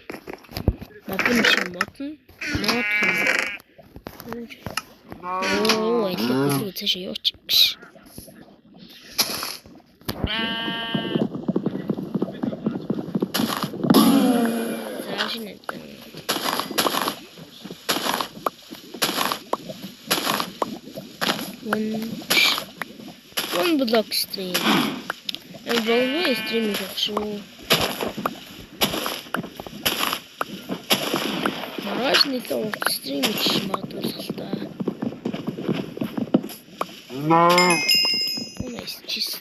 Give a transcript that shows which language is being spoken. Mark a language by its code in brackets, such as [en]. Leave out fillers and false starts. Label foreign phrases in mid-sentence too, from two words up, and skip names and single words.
[mn] Мод юм. Оо, энэ цааш явууч. Заашин энэ. [en] One block stream. I'm going to stream it also. [mn] Маргааш нэлээд stream хийж магадгүй. [en] Oh nice, just.